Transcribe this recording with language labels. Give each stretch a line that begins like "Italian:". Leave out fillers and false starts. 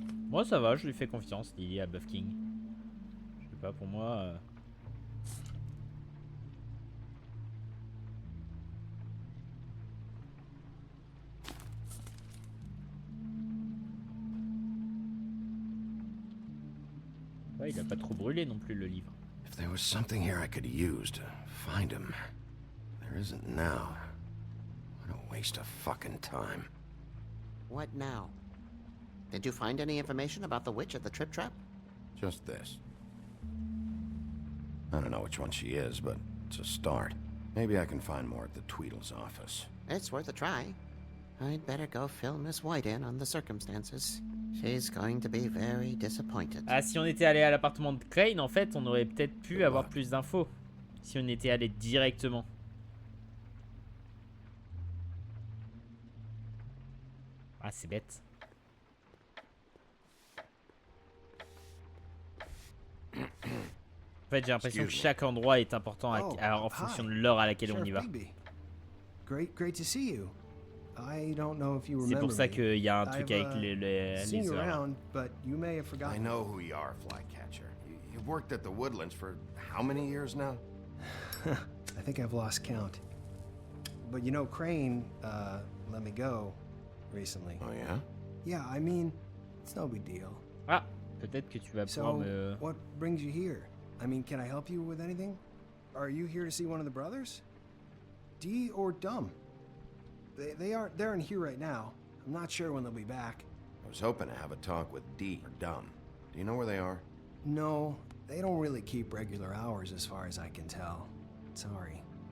French: Moi ça va, je lui fais confiance, Lily à Buff King. Je sais pas, pour moi... Ouais, il a pas trop brûlé non plus le livre.
English: If there was something here I could use to find him, there isn't now. What a waste of fucking time. What now? Did you find any information about the witch at the Trip Trap? Just this. I don't know which one she is, but it's a start. Maybe I can find more at the Tweedle's office. It's worth a try. I'd better go fill Miss White in on the circumstances. She's going to be very disappointed.
French: Ah, si on était allé à l'appartement de Crane, en fait, on aurait peut-être pu avoir plus d'infos. Si on était allé directement. Ah, c'est bête. En fait, j'ai l'impression que chaque endroit est important en fonction de l'heure à laquelle on y va.
English: Great to see you. I don't know if you remember.
French: C'est pour ça qu'il y a un truc avec les heures.
English: Around, but you may have forgotten. I know who you are, Flycatcher. You've worked at the Woodlands for how many years now? I think I've lost count. But you know, Crane let me go recently. Oh yeah? Yeah, I mean, it's no big deal.
French: Ah, peut-être que tu vas pouvoir me...
English: What brings you here? I mean, can I help you with anything? Are you here to see one of the brothers? Dee or Dumb? They're in here right now. I'm not sure when they'll be back. I was hoping to have a talk with Dee or Dumb. Do you know where they are? No, they don't really keep regular hours as far as I can tell. Sorry.